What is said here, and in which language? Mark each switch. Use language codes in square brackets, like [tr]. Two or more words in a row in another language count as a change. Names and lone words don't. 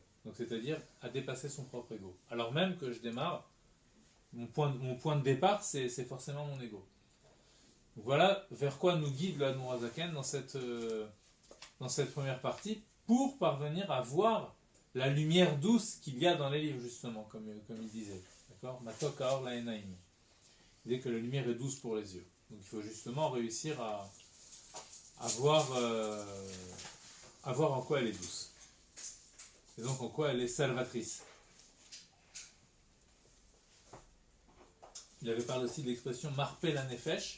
[fr] Donc c'est-à-dire à dépasser son propre ego. Alors même que je démarre, mon point de départ, c'est forcément mon ego. Donc voilà vers quoi nous guide le Admor HaZaken dans cette première partie, pour parvenir à voir la lumière douce qu'il y a dans les livres, justement, comme il disait. D'accord ? [he] מתוק האור לעיניים. [fr] Il dit que la lumière est douce pour les yeux. Donc il faut justement réussir à voir en quoi elle est douce. Et donc en quoi elle est salvatrice. Il avait parlé aussi de l'expression [he] מרפא לנפש.